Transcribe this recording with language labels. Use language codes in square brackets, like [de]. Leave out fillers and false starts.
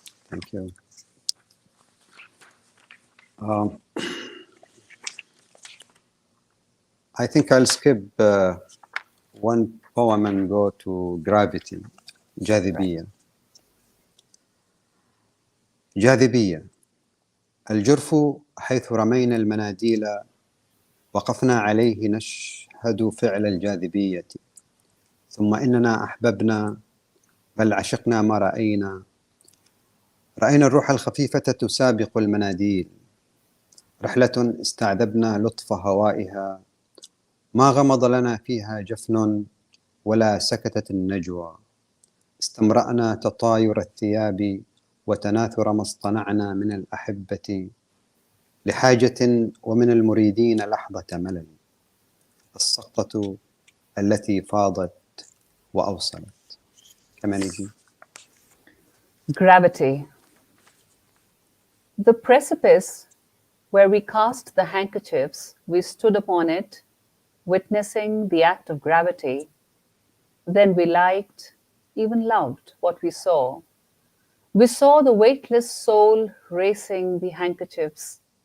[en] Thank you. I think I'll skip one poem and go to Gravity, جاذبية. [ar] جاذبية. الجرف حيث رمينا المناديل وقفنا عليه نشهد فعل الجاذبية، ثم إننا أحببنا بل عشقنا ما رأينا. رأينا الروح الخفيفة تسابق المناديل، رحلة استعذبنا لطف هوائها، ما غمض لنا فيها جفن ولا سكتت النجوى. استمرأنا تطاير الثياب وتناثر ما اصطنعنا من الأحبة لحاجة ومن المريدين لحظة ملل السقطة التي فاضت وأوصلت. كمان يجي. [en] Gravity. The precipice where we cast the handkerchiefs, we stood upon it, witnessing the act of gravity. Then we liked, even loved, what we saw. We saw the weightless soul racing the handkerchiefs.